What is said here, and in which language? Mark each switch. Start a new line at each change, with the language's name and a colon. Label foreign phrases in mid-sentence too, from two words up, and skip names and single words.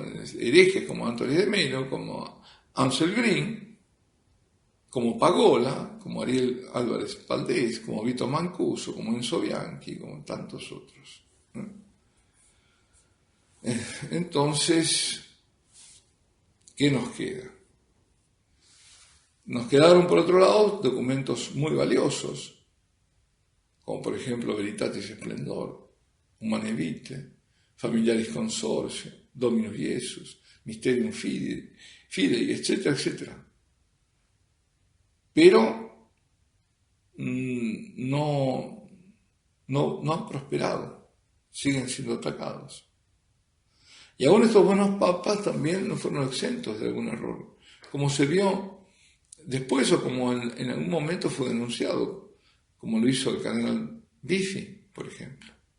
Spanish: Herejes como Anthony de Melo, como Ansel Green, como Pagola, como Ariel Álvarez Valdés, como Vito Mancuso, como Enzo Bianchi, como tantos otros. Entonces, ¿qué nos queda? Nos quedaron, por otro lado, documentos muy valiosos, como por ejemplo Veritatis Splendor, Humanae Vitae, Familiaris Consortio, Dominus Iesus, Mysterium Fidei, etcétera, etcétera. Pero no han prosperado, siguen siendo atacados. Y aún estos buenos papas también no fueron exentos de algún error, como se vio después o como en algún momento fue denunciado, como lo hizo el cardenal Biffi, por ejemplo.